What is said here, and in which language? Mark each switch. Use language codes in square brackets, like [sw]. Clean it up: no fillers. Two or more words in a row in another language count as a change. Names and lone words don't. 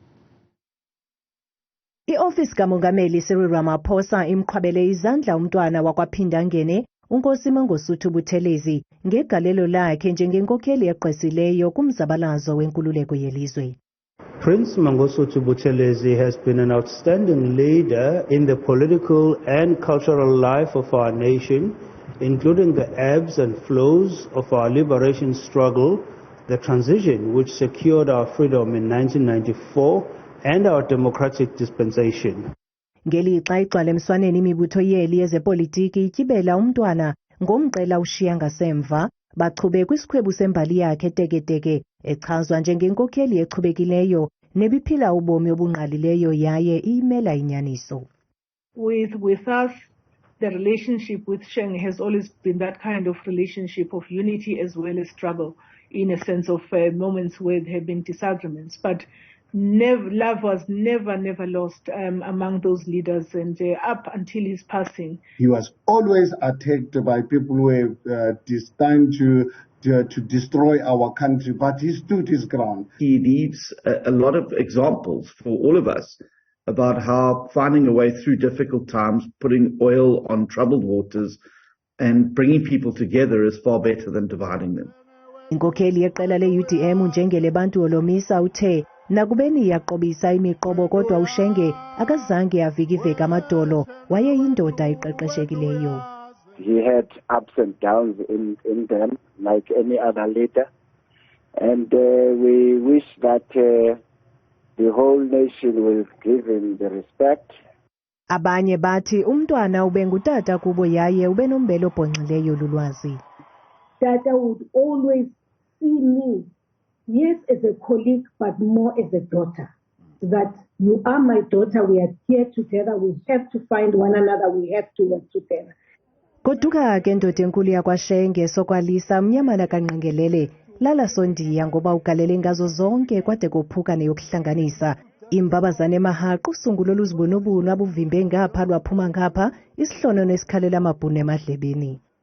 [xh] I-ofisi kamongameli Cyril Ramaphosa imqhwabele izandla umntwana wakwaphindangene uNkosi Mangosuthu Buthelezi ngegalelo lakhe njengenkokheli egqwesileyo kumzabalazo wenkululeko yelizwe. [en] Prince Mangosuthu Buthelezi has been an outstanding leader in the political and cultural life of our nation, including the ebbs and flows of our liberation struggle, the transition which secured our freedom in 1994, and our democratic dispensation. [xh] Ngelixa igcwala emswaneni imibutho yeli yezepolitiki ityibela umntwana ngomqela ushiya ngasemva, bachube kwisikhwebu sembali yakhe teketeke echazwa njengenkokheli echubekileyo nebiphila ubomi obungqalileyo yaye iyimela inyaniso. [en] With us, the relationship with Shenge has always been that kind of relationship of unity as well as struggle, in a sense of moments where there have been disagreements. But love was never lost among those leaders, and up until his passing. He was always attacked by people who were destined to destroy our country, but he stood his ground. He leaves a lot of examples for all of us about how finding a way through difficult times, putting oil on troubled waters, and bringing people together is far better than dividing them. [xh] Inkokheli yeqela le-UDM uNjengele Bantu Olomisa uthe nakubeni yaqobisa imiqobo kodwa uShenge akazange avikiveka amadolo wayeyindoda eqeqeshekileyo. [en] He had ups and downs in them like any other leader, and we wish that the whole nation will give him the respect. [xh] Abanye bathi umntwana ubengutata kubo yaye ubenombelo obhonxileyo lulwazi. [en] Tata would always see me, yes, as a colleague, but more as a daughter. That you are my daughter, we are here together, we have to find one another, we have to work together. [xh] Koduka ke ndoda enkulu yakwaShenge sokwalisa mnyamana kanqengelele lala sondiya ngoba ugalele ngazo zonke kwade kophuka neyokuhlanganisa imbabazane mahaqo usungulo luzibonobuno abuvimbe ngapha lwaphuma ngapha isihlono nesikhalela amabhunu emadlebeni.